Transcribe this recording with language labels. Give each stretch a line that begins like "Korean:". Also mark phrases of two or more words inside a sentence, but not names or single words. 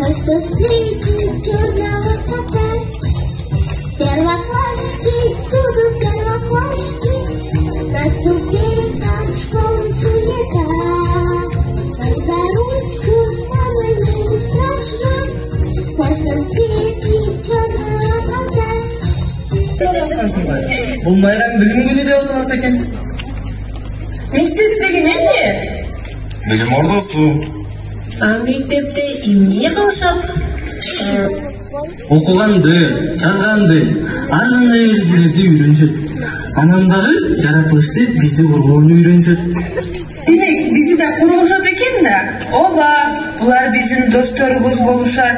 Russian: встретить черного кота. Первоклашки, всюду первоклашки, на ступеньках школы суета. Нам за ручку с мамой не страшно, сложно встретить черного кота.
Kazakh: Бұл майрам білім күні деп аталады екен. Мектептегі неде? Білім ордасы.
Kyrgyz: Мектепте эмне кылышат? Оқығанды, жазғанды, ар кандай нерселерди үйрөнүшөт. Анан дагы жаратылышты бизди коргоону үйрөнүшөт. Демек, бизи да коргошот экен да. Ооба, булар биздин досторубуз болушат.